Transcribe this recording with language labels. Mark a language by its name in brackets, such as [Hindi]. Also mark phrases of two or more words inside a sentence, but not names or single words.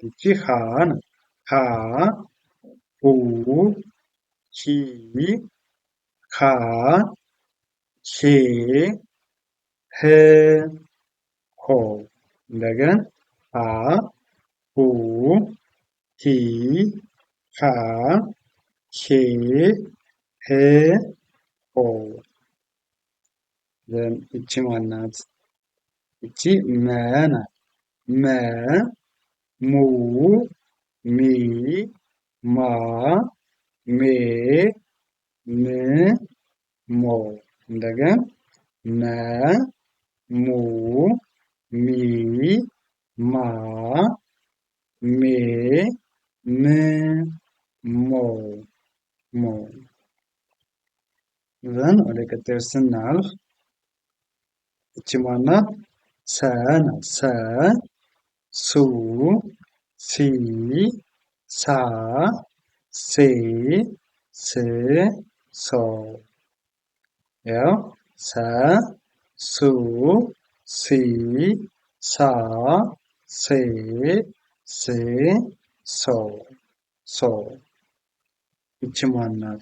[Amharic] ይቺ ሀ ናት። ሀ ሁ ሂ ሃ ሄ ህ ሆ። እንደገን ሀ ሁ ሂ ሃ ሄ ህ ሆ። ይቺ ማን ናት? ይቺ መ ናት። መ ሙ ሚ ማ ሜ ም ሞ። እንደገን መ ሙ ሚ ማ ሜ ም ሞ ሞ። ወደ ቀጣዩ ስናልፍ ይቺ ማን ናት? ሰ ናት። ሰ ሱ ሲ ሳ ሴ ስ ሶ። ያው ሰ ሱ ሲ ሳ ሴ ስ ሶ ሶ። ይቺ ማን ናት?